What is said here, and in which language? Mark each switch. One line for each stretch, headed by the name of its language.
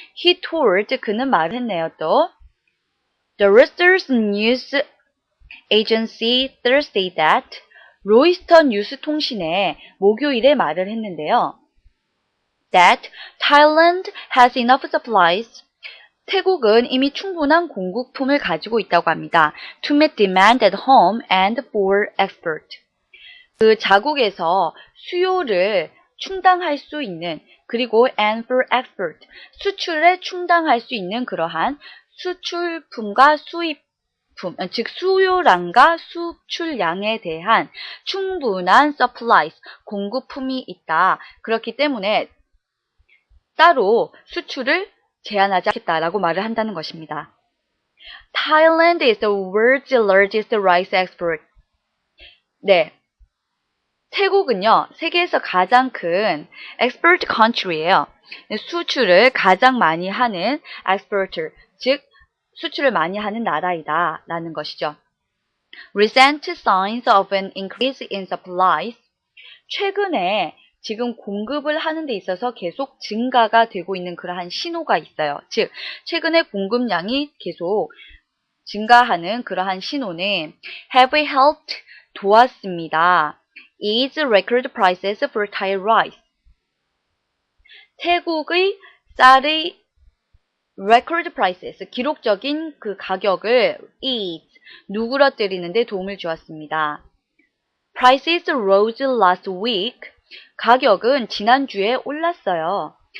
English: He told,
Korean: 그는 말을 했네요 또.
English: The Reuters News Agency Thursday that,
Korean: 로이스터 뉴스 통신에 목요일에 말을 했는데요.
English: That Thailand has enough supplies,
Korean: 태국은 이미 충분한 공급품을 가지고 있다고 합니다.
English: To meet demand at home and for export.
Korean: 그 자국에서 수요를 충당할 수 있는, 그리고
English: and for export,
Korean: 수출에 충당할 수 있는 그러한 수출품과 수입품, 즉 수요량과 수출량에 대한 충분한 supplies, 공급품이 있다. 그렇기 때문에 따로 수출을 제한하지 않겠다라고 말을 한다는 것입니다.
English: Thailand is the world's largest rice export.
Korean: 네, 태국은요, 세계에서 가장 큰 export country예요. 수출을 가장 많이 하는 exporter, 즉 수출을 많이 하는 나라이다 라는 것이죠.
English: Recent signs of an increase in supplies,
Korean: 최근에 지금 공급을 하는 데 있어서 계속 증가가 되고 있는 그러한 신호가 있어요. 즉, 최근에 공급량이 계속 증가하는 그러한 신호는
English: have helped,
Korean: 도왔습니다.
English: Is record prices for Thai rice.
Korean: 태국의 쌀의
English: record prices,
Korean: 기록적인 그 가격을 is, 누그러뜨리는 데 도움을 주었습니다.
English: Prices rose last week.
Korean: 가격은 지난주에 올랐어요.